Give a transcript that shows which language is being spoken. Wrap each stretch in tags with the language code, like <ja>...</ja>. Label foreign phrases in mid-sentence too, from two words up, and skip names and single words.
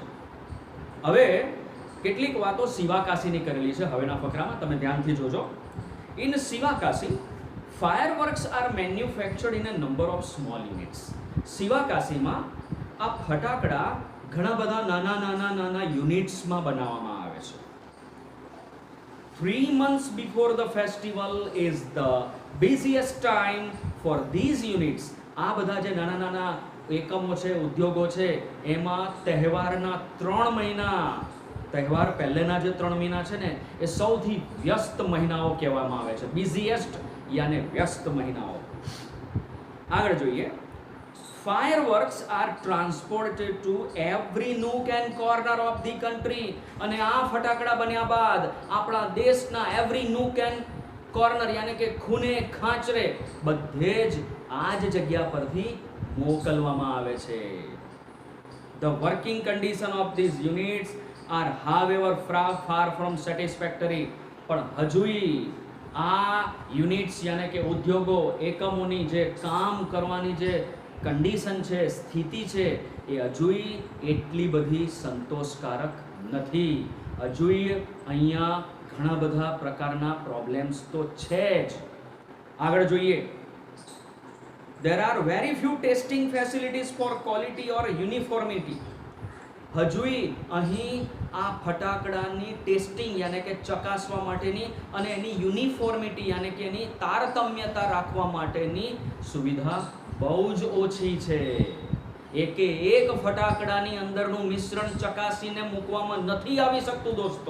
<gu>હવે કેટલીક વાતો સિવાકાસીની કરેલી છે હવેના ફકરામાં, તમે ધ્યાનથી જોજો.</gu> <en>In Sivakasi, fireworks are manufactured in a number of small units.</en> <gu>શિવાકાશીમાં આ ફટાકડા ઘણા બધા નાના યુનિટ્સમાં બનાવવામાં આવે છે.</gu> <en>3 months before the festival is the busiest time for these units.</en> <gu>આ બધા જે નાના એકમો છે, ઉદ્યોગો છે, એમાં તહેવારના 3 મહિના, તહેવાર પહેલેના જે 3 મહિના છે ને, એ સૌથી વ્યસ્ત મહિનાઓ કહેવામાં આવે છે. બિઝીએસ્ટ યાને વ્યસ્ત મહિનાઓ. આગળ જોઈએ.</gu> <en>Fireworks are transported to every nook and corner of the country.</en> <gu>અને આ ફટાકડા બન્યા બાદ આપણા દેશના</gu> <en>every nook and corner</en> <gu>યાને કે ખૂણે ખાંચરે બધે જ આ જ જગ્યા પરથી મોકલવામાં આવે છે.</gu> <en>The working condition of these units are however far from satisfactory.</en> <gu>પણ હજુય આ યુનિટ્સ યાને કે ઉદ્યોગો, એકમોની જે કામ કરવાની જે કન્ડિશન છે, સ્થિતિ છે, એ હજુય એટલી બધી સંતોષકારક નથી. હજુય અહીંયા ઘણા બધા પ્રકારના પ્રોબ્લેમ્સ તો છે જ. આગળ જોઈએ.</gu> <en>There are very few testing facilities for quality or uniformity.</en> <gu>હજુય અહીં આ ફટાકડાની ટેસ્ટિંગ યાને કે ચકાસવા માટેની અને એની યુનિફોર્મિટી યાને કે એની તારતમ્યતા રાખવા માટેની સુવિધા બહુ જ ઓછી છે. એક ફટાકડાની અંદરનું મિશ્રણ ચકાસીને મૂકવામાં નથી આવી શકતું દોસ્તો.</gu>